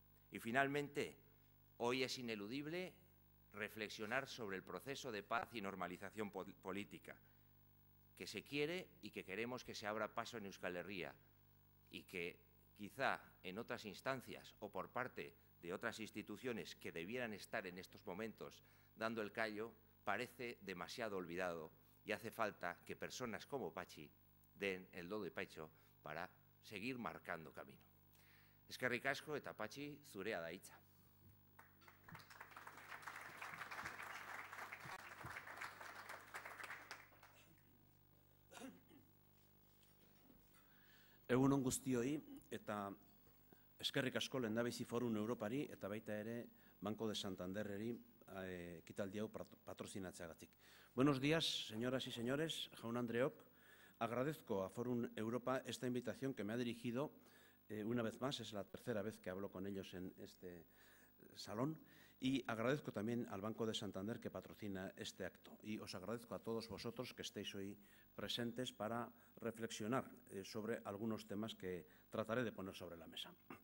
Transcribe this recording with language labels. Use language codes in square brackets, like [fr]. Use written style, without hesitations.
[es] Y finalmente, hoy es ineludible reflexionar sobre el proceso de paz y normalización política que se quiere y que queremos que se abra paso en Euskal Herria y que quizá en otras instancias o por parte de otras instituciones que debieran estar en estos momentos dando el callo, parece demasiado olvidado y hace falta que personas como Patxi den el do de pecho para seguir marcando camino. [eu] Eskerrik asko eta Patxi, zurea da hitza. Egun on guztioi eta eskerrik asko Lehendabizi Forum Europari eta baita ere Banco de Santanderreri ekitaldi hau patrozinatzeagatik. [es] Buenos días, señoras y señores, [eu] jaun andreok. [es] Agradezco a Forum Europa esta invitación que me ha dirigido una vez más, es la tercera vez que hablo con ellos en este salón, y agradezco también al Banco de Santander que patrocina este acto. Y os agradezco a todos vosotros que estéis hoy presentes para reflexionar sobre algunos temas que trataré de poner sobre la mesa.